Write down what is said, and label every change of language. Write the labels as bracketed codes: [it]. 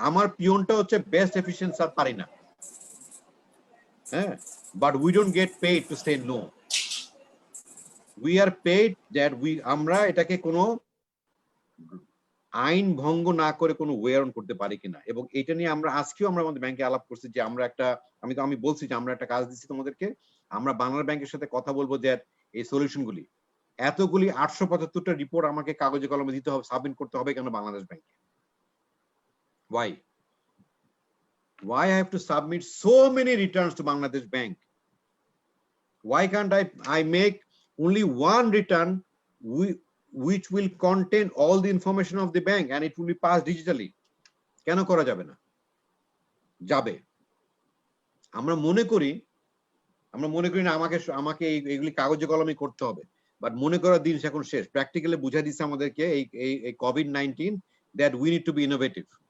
[bn] আমার পিয়নটা হচ্ছে best efficient sir, পারি না, হ্যাঁ, [en] but we don't get paid to say no, we are paid that [bn] আমরা এটাকে কোনো আইন ভঙ্গ না করে কোনো ওয়ে অন করতে পারি কিনা। এবং এটা নিয়ে আমরা আজকেও আমরা আমাদের ব্যাংকে আলাপ করছি যে আমরা একটা, আমি বলছি যে আমরা একটা কাজ দিচ্ছি তোমাদেরকে, আমরা বাংলা ব্যাংকের সাথে কথা বলবো যে এই সলিউশনগুলি, এতগুলি 875টা রিপোর্ট আমাকে কাগজে কলমে দিতে হবে, সাবমিট করতে হবে কেন বাংলাদেশ ব্যাংকে? [en] Why I have to submit so many returns to Bangladesh Bank? Why can't I make only one return which will contain all the information of the bank and it will be passed digitally? [bn] কেন করা যাবে না? যাবে। আমরা মনে করি না আমাকে এইগুলি কাগজে কলমে করতে হবে, বাট মনে করার দিন এখন শেষ। প্র্যাকটিক্যালি বুঝাই দিচ্ছে আমাদেরকে এই [en] COVID-19 that we need to be innovative.